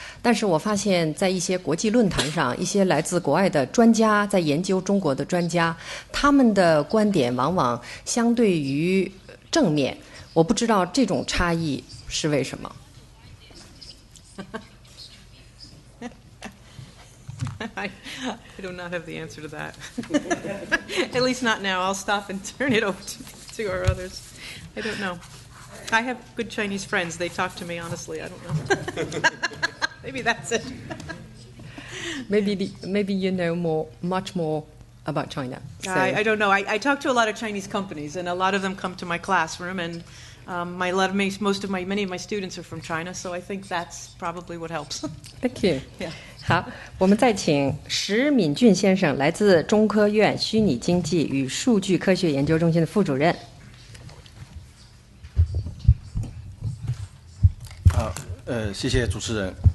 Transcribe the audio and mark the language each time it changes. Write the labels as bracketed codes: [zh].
[zh] 但是我发现在一些国际论坛上，一些来自国外的专家在研究中国的专家，他们的观点往往相对于正面。我不知道这种差异是为什么。 [en] I do not have the answer to that. At least not now. I'll stop and turn it over to our others. I don't know. I have good Chinese friends. They talk to me honestly. I don't know. Maybe that's it. Maybe you know much more about China. So. I don't know. I talk to a lot of Chinese companies, and a lot of them come to my classroom, and many of my students are from China, so I think that's probably what helps. Thank you. Yeah. [zh] 好，我们再请石敏俊先生，来自中科院虚拟经济与数据科学研究中心的副主任。好，谢谢主持人。